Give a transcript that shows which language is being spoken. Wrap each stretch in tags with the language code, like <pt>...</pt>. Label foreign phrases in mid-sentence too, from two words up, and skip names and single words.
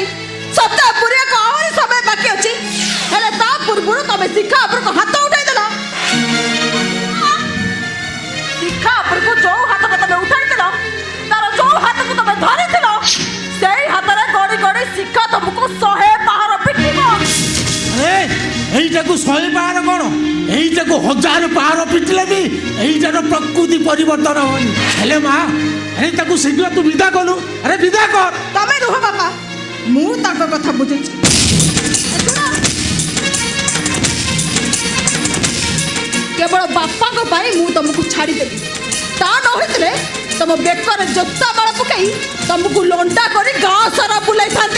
<or>ସପ୍ତାହ ପୁରିବାକୁ ଆହୁରି ସମୟ ବାକି ଅଛି, ହେଲେ ତା ପୂର୍ବରୁ ତମେ ଶିଖା ଉପରକୁ ହାତ ଉଠାଇଦେଲ। ଶିଖା ଉପରକୁ ଯୋଉ ହାତଟା ତମେ ଉଠାଇଥିଲ, ତାର ଯୋଉ ହାତକୁ ତମେ ଧରିଥିଲ, ସେଇ ହାତରେ ଗଡ଼ି ଗଡ଼ି ଶିଖା ତମକୁ 100 ପାହାର ପିଟିବ। ଏଇଟାକୁ 100 ପାହାଡ଼ କୋଣ, ଏଇଟାକୁ 1000 ପାହାଡ଼ ପିଟିଲେ ବି ଏଇଟାର ପ୍ରକୃତି ପରିବର୍ତ୍ତନ ହବନି। ହେଲେ ମା, ଆରେ ତାକୁ ଶୀଘ୍ର ତୁ ବିଦା କଲୁ। ଆରେ ବିଦା କର। ତମେ ରୁହ ବାପା, ମୁଁ ତାଙ୍କ କଥା ବୁଝୁଛି। କେବଳ ବାପାଙ୍କ ପାଇଁ ମୁଁ ତମକୁ ଛାଡ଼ିଦେବି। ତା ନ ହୋଇଥିଲେ ତମ ବେକରେ ଜୋତା ମାଳ ପକାଇ ତମକୁ ଲଣ୍ଡା କରି ଗାଁ ସାରା ବୁଲାଇଥାନ୍ତି।</or>